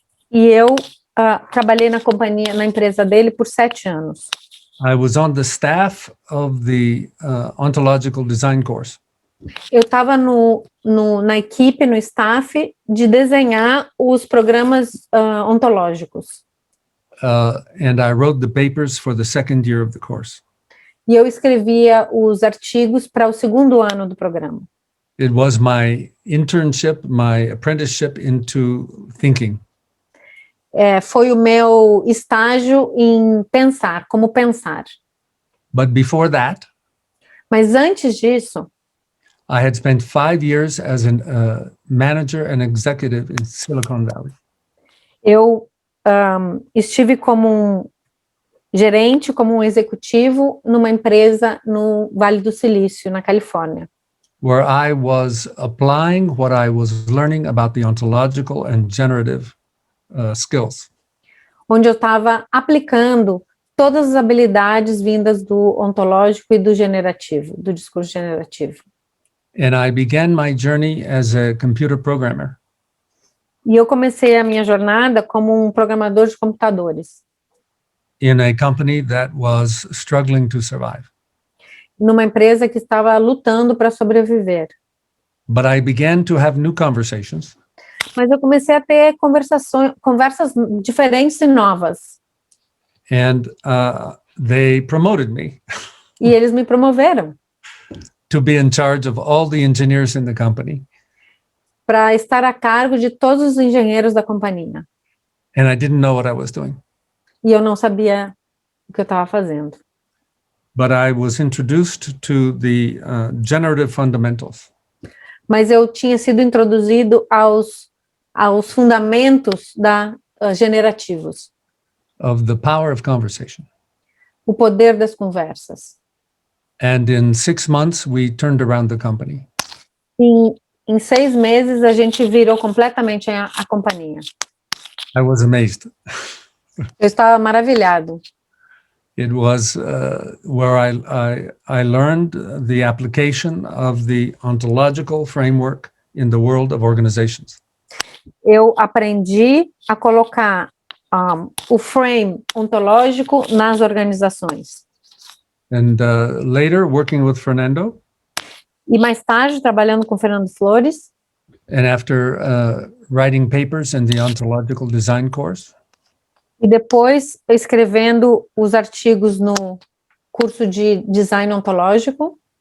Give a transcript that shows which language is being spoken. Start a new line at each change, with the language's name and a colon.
Portuguese: e eu trabalhei na empresa dele por 7 anos.
English: I was on the staff of the ontological design course.
Portuguese: Eu estava na equipe, no staff, de desenhar os programas ontológicos.
English: And I wrote the papers for the second year of the course.
Portuguese: E eu escrevia os artigos para o segundo ano do programa.
English: It was my internship, my apprenticeship into thinking.
Portuguese: Foi o meu estágio em pensar, como pensar.
English: But before that,
Portuguese: Mas antes disso,
English: I had spent 5 years as a manager and executive in Silicon Valley.
Portuguese: eu estive como um gerente, como um executivo numa empresa no Vale do Silício, na Califórnia,
English: Where I was applying what I was learning about the ontological and generative skills.
Portuguese: onde eu estava aplicando todas as habilidades vindas do ontológico e do generativo, do discurso generativo.
English: And I began my journey as a computer programmer.
Portuguese: E eu comecei a minha jornada como um programador de computadores,
English: In a company that was struggling to survive.
Portuguese: numa empresa que estava lutando para sobreviver.
English: But I began to have new conversations
Portuguese: Mas eu comecei a ter conversas diferentes e novas.
English: and they promoted me
Portuguese: E eles me promoveram
English: to be in charge of all the engineers in the company.
Portuguese: para estar a cargo de todos os engenheiros da companhia.
English: And I didn't know what I was doing.
Portuguese: E eu não sabia o que eu estava fazendo.
English: But I was introduced to the generative fundamentals.
Portuguese: Mas eu tinha sido introduzido aos fundamentos generativos,
English: Of the power of conversation.
Portuguese: o poder das conversas.
English: And in 6 months, we turned around the company.
Portuguese: Em 6 meses, a gente virou completamente a companhia.
English: I was amazed.
Portuguese: Eu estava maravilhado.
English: It was where I learned the application of the ontological framework in the world of organizations.
Portuguese: Eu aprendi a colocar o frame ontológico nas organizações.
English: And later, working with Fernando,
Portuguese: E mais tarde, trabalhando com Fernando Flores,
English: and after writing papers in the ontological design course,
Portuguese: e depois escrevendo os artigos no curso de design ontológico,